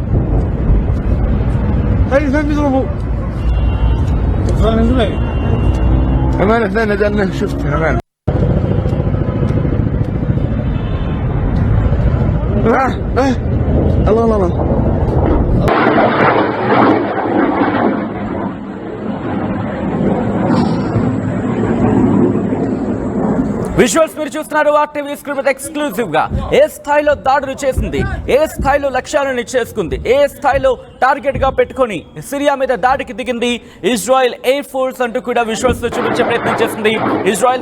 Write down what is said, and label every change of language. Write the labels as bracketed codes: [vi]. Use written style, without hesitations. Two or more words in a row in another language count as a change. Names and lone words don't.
[ar] هاي فين بيضربوا كمان اثنين نزلنا شفت كمان الله الله الله [te] విజువల్స్ మీరు చూస్తున్నారు. ఆర్టీవీ [en] script exclusive [te] గా ఏ స్థాయిలో దాడులు చేసింది, ఏ స్థాయిలో లక్ష్యాలను చేసుకుంది, ఏ స్థాయిలో టార్గెట్ గా పెట్టుకొని సిరియా మీద దాడికి దిగింది ఇజ్రాయెల్ [en] air force [te] అంటూ కూడా విజువల్స్ లో చూపించే ప్రయత్నం చేసింది ఇజ్రాయెల్.